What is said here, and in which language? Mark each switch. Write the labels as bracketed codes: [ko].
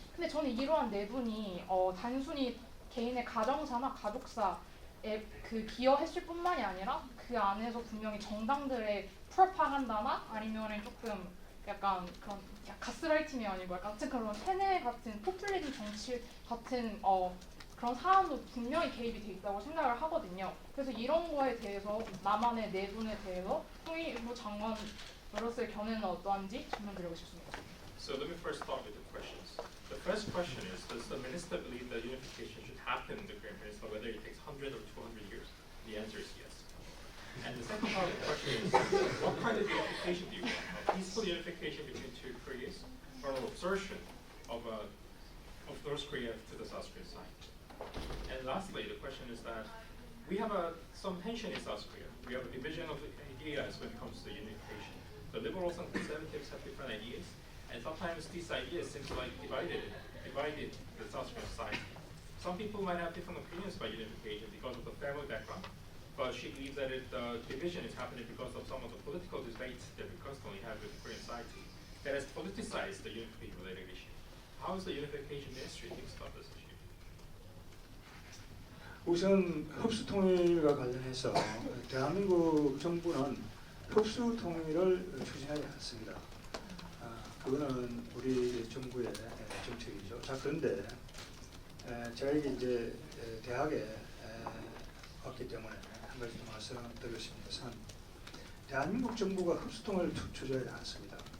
[ko] 근데 저는 이러한 내분이 단순히 개인의 가정사나 가족사에 그 기여했을 뿐만이 아니라 그 안에서 분명히 정당들의 프로파간다나 아니면은 조금 약간 그런 가스라이팅이 아니고 약간 그런 세뇌 같은 포퓰리즘 정치 같은 그런 사안도 분명히 개입이 돼 있다고 생각을 하거든요. 그래서 이런 거에 대해서 남한의 내분에 대해서 통일부 장관으로서의 견해는 어떠한지 질문드리고 싶습니다. [en] So let me first start with the questions. The first question is, does the minister believe that unification should happen in the Korean Peninsula, whether it takes 100 or 200 years? The answer is yes. And the second part of the question is, what kind of unification do you want? A peaceful unification between two Koreas, or an absorption of North Korea to the South Korean side? And lastly, the question is that we have some tension in South Korea. We have a division of ideas when it comes to unification. The liberals and conservatives have different ideas, and sometimes these ideas seem to like divided the South Korean society. Some people might have different opinions about unification because of the family background, but she believes that the division is happening because of some of the political debates that we constantly have with the Korean society that has politicized the unification-related issue. How is the unification ministry thinks about this issue? [ko] 우선 흡수 통일과 관련해서 대한민국 정부는 흡수 통일을 추진하지 않습니다. 그거는 우리 정부의 정책이죠. 자, 그런데 제가 이제 대학에 왔기 때문에 한 가지 좀 말씀드리고 싶은 것은 대한민국 정부가 흡수 통일을 추진하지 않습니다.